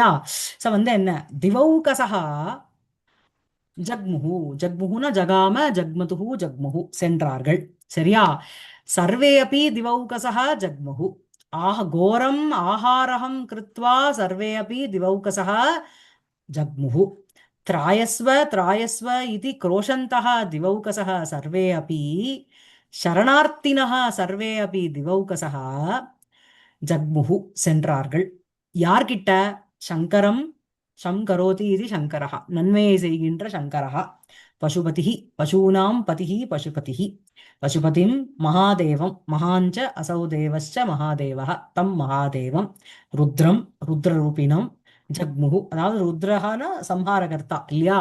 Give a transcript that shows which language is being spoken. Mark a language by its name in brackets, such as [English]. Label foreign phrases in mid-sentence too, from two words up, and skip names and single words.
[Tamil] ஸோ என்ன, [Sanskrit] दिवौकसः जग्मुः, जग्मुः ना जगाम, जग्मतुः जग्मुः சென்றார்கள். சரியா? सर्वे अपि दिवौकसः जग्मुः घोरम् आहारकम् कृत्वा सर्वे अपि दिवौकसः जग्मुः त्रायस्व त्रायस्व इति क्रोशन्तः दिवौकसः सर्वे अपि शरणार्थिनः सर्वे अपि दिवौकसः ஜக்முஹு சென்றார்கள். [Tamil] யார்கிட்ட? [Sanskrit] शङ्करम्, शङ्करोति இது சங்கரஹ, [Tamil] நன்மையை செய்கின்ற [Sanskrit] சங்கரஹ, पशुपतिः पशूनां पतिः पशुपतिः, पशुपतिम् महादेवम्, महांश्च असौ देवश्च महादेवः तम् महादेवम्, रुद्रम् रुद्ररूपिणम्, जग्मुः [Tamil] அதாவது ருத்ரஹான சம்ஹாரகர்த்தா இல்லையா?